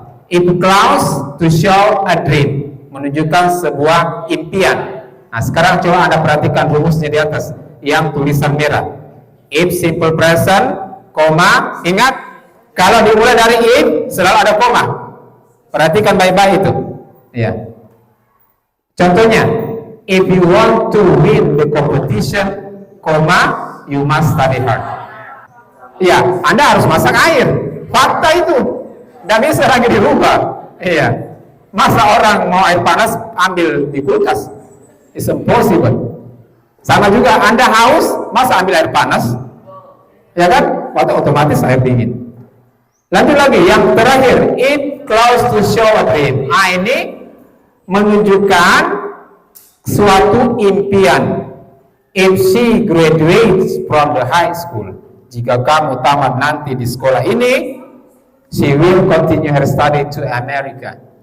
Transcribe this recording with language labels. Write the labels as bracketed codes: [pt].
[en] If clause to show a dream [id] menunjukkan sebuah impian. Nah, sekarang coba Anda perhatikan rumusnya di atas yang tulisan merah. [en] If simple present, [id] koma, ingat kalau dimulai dari if selalu ada koma. Perhatikan baik-baik itu. Ya. Contohnya, [en] if you want to win the competition, koma, you must study hard. [id] Ya, Anda harus masak air. Fakta itu. Tidak bisa lagi dirubah. Iya. Masa orang mau air panas ambil di kulkas? [en] It's impossible. [id] Sama juga Anda haus, masa ambil air panas? Ya kan? Waktu otomatis air dingin. Lanjut lagi, yang terakhir, [en] if clause to show a dream. [id] Ini menunjukkan suatu impian. [en] If she graduates from the high school, [id] jika kamu tamat nanti di sekolah ini, [en] she will continue her study to America.